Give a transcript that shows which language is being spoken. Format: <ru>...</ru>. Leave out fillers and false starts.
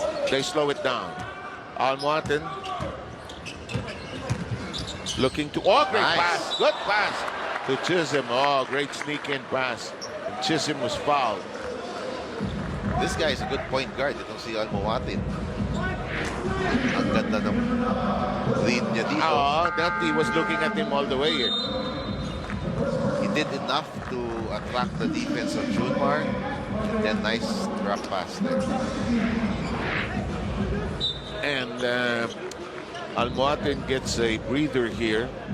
<en>They slow it down. Almoaten. Looking to... Oh, great pass. Good pass to Chisholm. Oh, great sneak-in pass. And Chisholm was fouled. This guy is a good point guard.</en> <tl>Itong si Almoatin. Ang ganda ng read niya dito.</tl> <en>That he was looking at him all the way here. He did enough to attract the defense of Junmar. And then nice drop pass there. And Almoatin gets a breather here.</en>